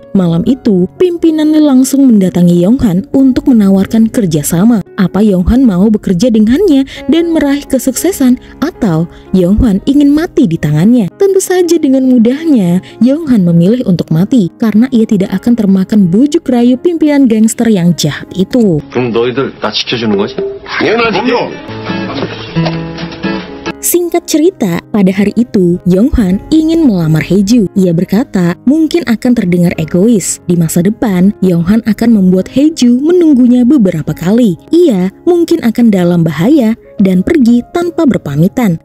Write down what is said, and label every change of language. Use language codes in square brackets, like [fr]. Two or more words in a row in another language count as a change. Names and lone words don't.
[id] Malam itu, pimpinan Lee langsung mendatangi Yonghan untuk menawarkan kerjasama. Apa Yonghan mau bekerja dengannya dan meraih kesuksesan, atau Yonghan ingin mati di tangannya? Tentu saja dengan mudahnya, Yonghan memilih untuk mati karena ia tidak akan termakan bujuk rayu pimpinan gangster yang jahat itu. [ko] 그럼 너희들 나 지켜주는 거지? 당연하지. [id] Singkat cerita, pada hari itu, Yonghan ingin melamar Haeju. Ia berkata, mungkin akan terdengar egois. Di masa depan, Yonghan akan membuat Haeju menunggunya beberapa kali. Ia mungkin akan dalam bahaya dan pergi tanpa berpamitan.